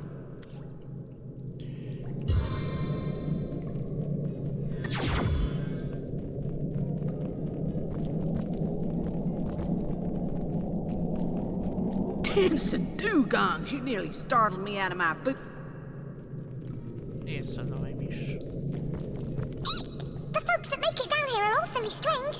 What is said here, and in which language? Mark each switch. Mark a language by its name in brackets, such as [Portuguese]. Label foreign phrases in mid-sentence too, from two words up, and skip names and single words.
[English] Dancing dugongs, you nearly startled me out of my boot. [Croatian] Gdje je sad ovaj miš? [English] The folks that make it down here are awfully strange.